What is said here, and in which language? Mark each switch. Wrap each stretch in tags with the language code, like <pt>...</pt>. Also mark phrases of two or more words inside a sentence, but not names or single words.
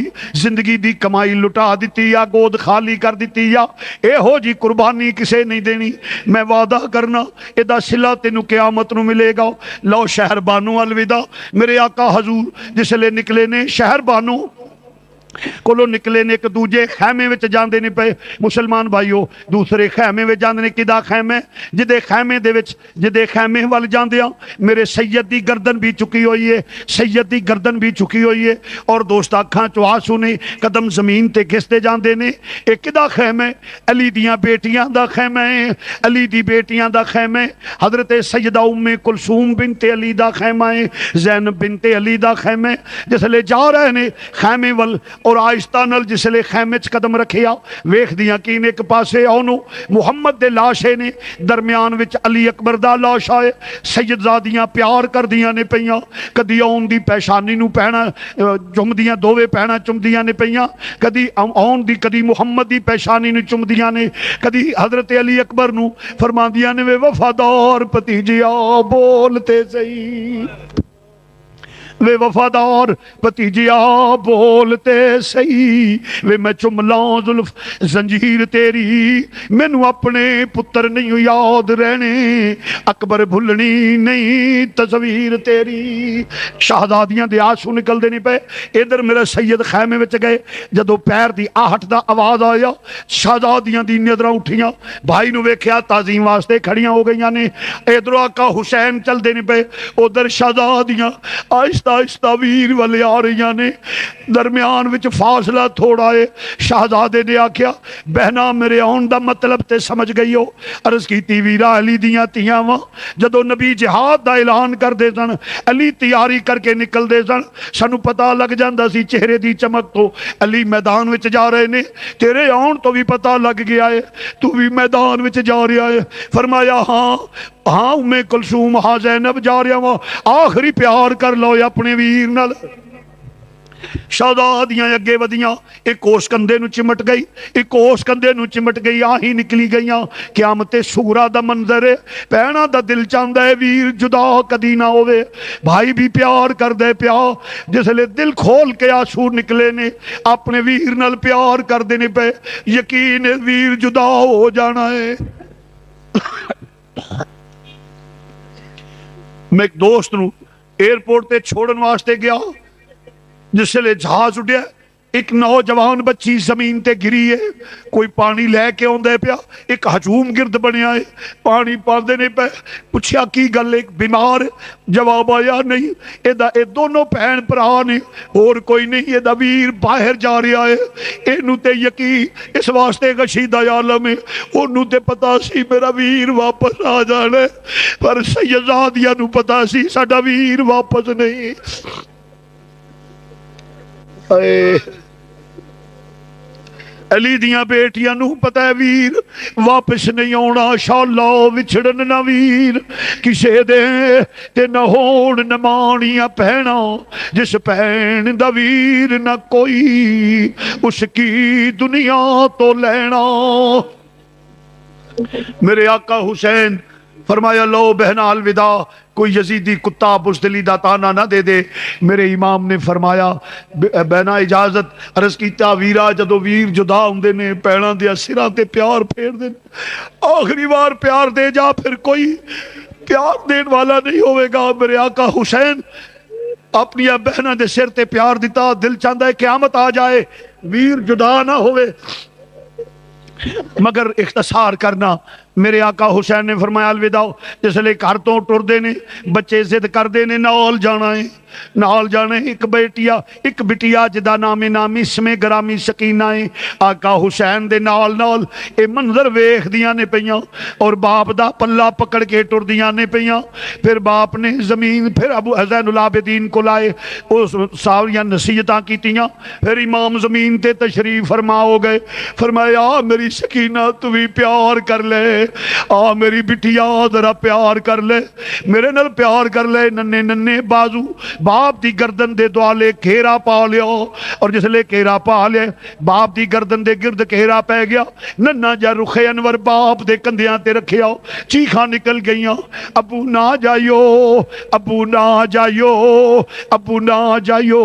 <pa>زندگی دی کمائی لٹا دیتی یا گود خالی کر دیتی, یا اے ہو جی قربانی کسے نہیں دینی. میں وعدہ کرنا ادا صلہ تینو قیامت نو ملے گا. لو شہر بانو الوداع. میرے آقا حضور جس لے نکلے نے شہر بانو کولو نکلے نے, ایک دوجے خیمے وچ جاندے نے پے. مسلمان بھائیو دوسرے خیمے وچ جاندے نے, کدا خیمے جدے خیمے دے وچ جدے خیمے ول جاندیاں میرے سید دی گردن بھی چکی ہوئی ہے, سید دی گردن بھی چکی ہوئی ہے. اور دوست اکھاں چ آنسو نے, قدم زمین تے گھستے جاندے نے. اے کدا خیمے؟ علی دیاں بیٹیاں دا خیمے, علی دی بیٹیاں دا خیمے. حضرت سیدہ ام کلثوم بنت علی دا خیمہ ہے, زینب بنت علی دا خیمے. جس لے جا رہے نے خیمے ول اور آہستہ نل جس لے خیمے چ قدم رکھیا ویکھ دیاں کین ایک پاسے اونو محمد دے لاشے نے, درمیان وچ علی اکبر دا لاش آئے. سیدزادیاں پیار کر دیاں نے پیاں, کدی اون دی پیشانی نو پہنا چمدیاں, دووے پہنا چمدیاں نے پیاں, کدی اون دی کدی محمد دی پیشانی نو چمدیاں نے, کدی حضرت علی اکبر نو فرماندیاں نے وے وفادار پتیجیا بولتے سہی, وے وفادار پتیجیا بولتے سہی, وے میں چملاں زلف زنجیر تیری, مینو اپنے پتر نہیں یاد رہنے, اکبر بھلنی نہیں تصویر تیری. شہزادیاں دے آنسو نکل دے نہیں پے. ادھر میرا سید خیمے وچ گئے, جدو پیر دی آہٹ دا آواز آیا شہزادیاں دی نظراں اٹھیاں, بھائی نو ویکھیا تعظیم واسطے کھڑیاں ہو گئیاں نے. ادھر آقا حسین چل دے نہیں پے, ادھر شہزادیاں آہستہ آہستہ آہستہ ویر والے آ رہی نے، درمیان وچ فاصلہ تھوڑا ہے۔ شہزادے نے آکھیا بہنا میرے آن دا مطلب تے سمجھ گئی ہو؟ عرض کیتی ویرا علی دیاں تیاں واں، جدو نبی جہاد دا اعلان کر دے سن علی تیاری کر کے نکل دے سن، سانو پتہ لگ جاندا سی چہرے دی چمک تو علی میدان وچ جا رہے نے، تیرے آن تو بھی پتہ لگ گیا ہے تو بھی میدان وچ جا رہا ہے۔ فرمایا ہاں ہاں ام کلثوم ہاں زینب جا رہا وا، آخری پیار کر لو اپنے ویر نال۔ شہزادیاں اگے ودیاں، ایک کوس کندے نو چمٹ گئی، ایک کوس کندے نو چمٹ گئی، آہی نکلی گئیاں۔ قیامت سغرا دا منظر ہے، بہنا دا دل چاہندا ہے ویر جدا کدی نہ ہوئے، بھائی بھی پیار کر دے پیا، جس لئے دل کھول کے آنسو نکلے نے، اپنے ویر نال پیار کر دینے پہ یقین ہے ویر جدا ہو جانا ہے۔ میں ایک دوست نو ایئرپورٹ تے چھوڑن واسطے گیا، جس لئے جہاز اٹھیا، ایک نوجوان بچی زمین تے گری ہے، کوئی پانی لے کے آندے پیا، ایک ہجوم گرد بنیا ہے، پانی پاندے نے پہ، پوچھیا کی گل ایک بیمار، جواب آیا نہیں اے دونوں بہن بھرا نے، اور کوئی نہیں، اے دا ویر باہر جا رہا ہے، اینو تے یقین اس واسطے غشیدہ عالم ہے، انہوں تے پتا سی میرا ویر واپس آ جانا ہے، پر سیدزادیاں نو پتا سی ساڈا ویر واپس نہیں۔ علی دیاں بیٹیاں نو پتہ ہے ویر واپس نہیں آنا، شاءاللہ وچھڑن نہ ویر کسے دے تے نہ ہون نہ مانیاں پہنا، جس پہن دا ویر نہ کوئی اس کی دنیا تو لینا۔ میرے آقا حسین فرمایا لو بہنا الوداع، کوئی یزیدی کتا بزدلی دا تانا نہ دے دے۔ میرے امام نے فرمایا بہنا اجازت، عرض کیتا ویرا جدو ویر جدا ہوندے نے پیڑاں دیا سراں تے پیار پھیر دے، آخری بار پیار دے جا، پھر کوئی پیار دین والا نہیں ہوئے گا۔ میرے آقا حسین اپنی بہناں دے سر تے پیار دیتا، دل چاہتا ہے قیامت آ جائے ویر جدا نہ ہوئے، مگر اختصار کرنا۔ میرے آقا حسین نے فرمایا الوداع، جس لئے گھر تو ٹر دے نے، بچے ضد کر دے نے نال جانا ہے، نال جانا ہے۔ ایک بٹیا جدا نامی اسم گرامی سکینہ ہے، آقا حسین دے نال نال اے منظر ویکھ دیاں نے پیاں، اور باپ دا پلہ پکڑ کے ٹر دیاں نے پیاں۔ پھر باپ نے زمین، پھر ابو زین العابدین کو لائے، اس ساریاں نصیحتاں کیتیاں، پھر امام زمین تے تشریف فرما ہو گئے۔ فرمایا میری سکینہ تو بھی پیار کر لے، آ میری بٹیا ذرا پیار کر لے، میرے نال پیار کر لے۔ ننے ننے بازو باپ دی گردن دے دوالے گھیرا پا لیا، اور جس لے گھیرا پا لے باپ دی گردن دے گرد گھیرا پہ گیا، ننا جا رخ انور باپ دے کندیاں تے رکھیا، چیخاں نکل گئیاں، ابو نہ جائیو، ابو نہ جائیو، ابو نہ جائیو۔</pa>